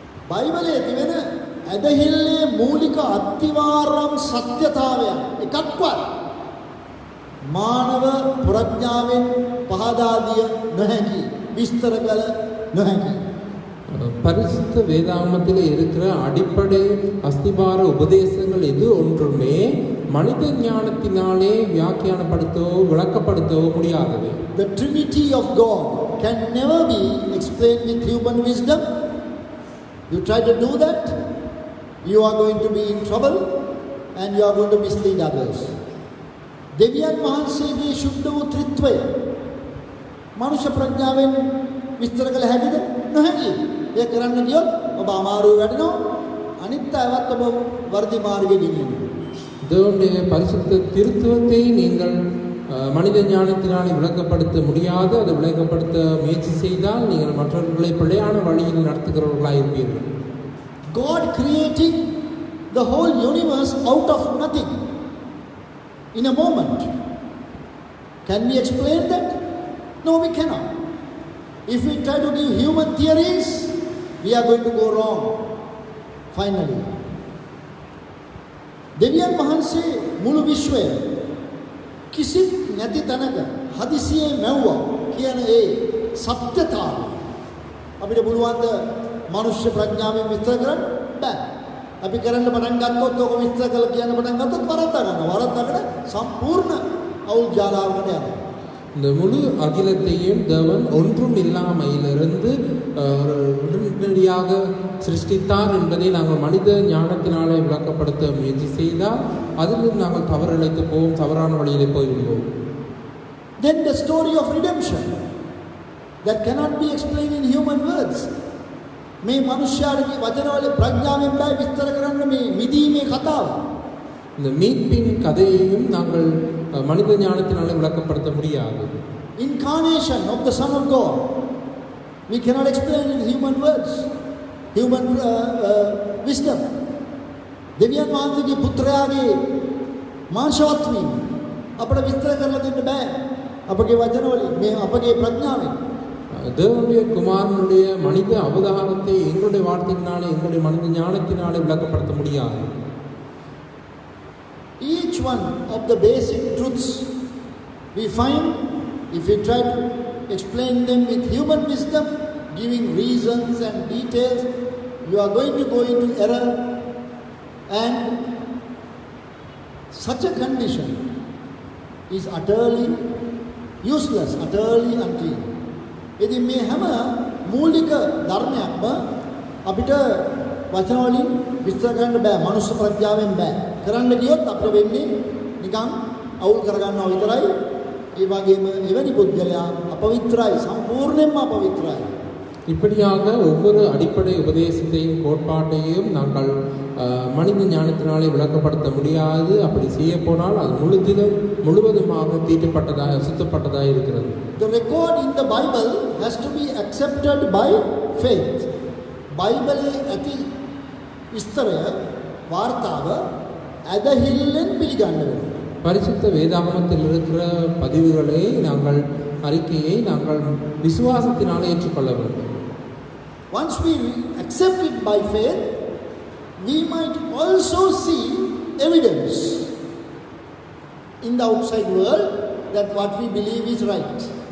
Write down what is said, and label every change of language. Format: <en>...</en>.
<si>බයිබලයේ තිබෙන ඇදහිල්ලේ මූලික අත්තිවාරම් සත්‍යතාවයන් එකක්වත් මානව ප්‍රඥාවෙන් පහදා දිය නොහැකි, විස්තර කළ නොහැකි.</si> <ta>பரிசுத்த வேதாகமத்தில் இருக்கிற அடிப்படை அஸ்திபார உபதேசங்கள் எது ஒன்றுமே மனித ஞானத்தினாலே வியாக்கியானப்படுத்தவோ விளக்கப்படுத்தவோ முடியாதவை.</ta> <en>The Trinity of God can never be explained with human wisdom. You try to do that, you are going to be in trouble and you are going to mislead others.</en> <si>දෙවියන් වහන්සේගේ ශුද්ධ වූ ත්‍රිත්වය මනුෂ්‍ය ප්‍රඥාවෙන් විස්තර කළ හැකිද? නොහැකි. ඒ කරන්න ගියොත් ඔබ අමාරුවේ වැටෙනවා. අනිත් අයවත් ඔබ වර්ධි මාර්ගයේ ගෙනියනවා.</si> <ta>தேவனுடைய பரிசுத்த திருத்துவத்தை நீங்கள் மனித ஞானத்தினாலே விளக்கப்படுத்த முடியாது. அதை விளக்கப்படுத்த முயற்சி செய்தால் நீங்கள் மற்றவர்களை பிழையான வழியில் நடத்துகிறவர்களாக இருப்பீர்கள்.</ta> <en>God creating the whole universe out of nothing in a moment. Can we explain that? No, we cannot. If we try to give human theories, we are going to go wrong finally.</en> <si>දෙවියන් වහන්සේ මුළු විශ්වය කිසිත් නැති තැනක හදිසියේ මැව්වා කියන ඒ සත්‍යතාවය අපිට පුළුවන් ද මනුෂ්‍ය ප්‍රඥාවෙන් විස්තර කරන්න බෑ. අපි කරන්න පටන් ගත්තොත් ඔක විස්තර කළ කියන්න පටන් ගත්තොත් වරද්දා ගන්නවා. වරද්දාගෙන සම්පූර්ණ අවුල් ජාලාවකට යනවා.</si> <ta>இந்த முழு அகிலத்தையும் தேவன் ஒன்றும் இல்லாமையிலிருந்து உடனடியாக சிருஷ்டித்தார் என்பதை நாங்கள் மனித ஞானத்தினாலே விளக்கப்படுத்த முயற்சி செய்தால் அதிலும் நாங்கள் தவறிழைத்து போவோம், தவறான வழியிலே போய்விடுவோம்.</ta> <en>Then the story of redemption that cannot be explained in human words.</en> <si>මේ මනුෂ්‍යයාගේ වචනවල ප්‍රඥාවෙන් බෑ විස්තර කරන්න මේ මිදීමේ කතාව.</si> <ta>இந்த மீட்பின் கதையையும் நாங்கள் மனித ஞானத்தினாலே விளக்கப்படுத்த முடியாது.</ta> <en>Incarnation of the Son of God, we cannot explain in human words, human wisdom.</en> <si>දෙවියන් වහන්සේගේ පුත්‍රයාගේ මාංශවත් වීම අපට විස්තර කරලා දෙන්න බෑ අපගේ වචනවලින්, මේ අපගේ ප්‍රඥාවෙන්.</si> <ta>தேவனுடைய குமாரனுடைய மனித அவதாரத்தை எங்களுடைய வார்த்தையினாலே எங்களுடைய மனித ஞானத்தினாலே விளக்கப்படுத்த முடியாது.</ta> <en>Each one of the basic truths we find if we try to explain them with human wisdom, giving reasons and details, you are going to go into error, and such a condition is utterly useless, utterly unclean.</en> <si>ඉතින් මේ හැම මූලික ධර්මයක්ම අපිට වචන වලින් විස්තර කරන්න බෑ, මනුෂ්‍ය ප්‍රඥාවෙන් බෑ. කරන්න ගියොත් අපිට වෙන්නේ නිකන් අවුල් කරගන්නවා විතරයි. ඒ වගේම එවැනි පුද්ගලයා අපවිත්‍රයි, සම්පූර්ණයෙන්ම අපවිත්‍රයි.</si> <ta>இப்படியாக ஒவ்வொரு அடிப்படை உபதேசத்தையும் கோட்பாட்டையும் நாங்கள் மனித ஞானத்தினாலே விளக்கப்படுத்த முடியாது. அப்படி செய்ய போனால் அது முழுவதுமாக தீட்டப்பட்டதாக அசுத்தப்பட்டதாக இருக்கிறது.</ta> <en>The record in the Bible has to be accepted by faith.</en> <si>බයිබලයේ ඇති විස්තරය වාර්තාව ඇදහිල්ලෙන් පිළිගන්න වෙනවා.</si> <ta>பரிசுத்த வேதாகமத்தில் இருக்கிற பதிவுகளை நாங்கள் அறிக்கையை நாங்கள் விசுவாசத்தினாலே ஏற்றுக்கொள்ள வேண்டும்.</ta> <en>Once we accept it by faith, we might also see evidence in the outside world that what we believe is right.</en>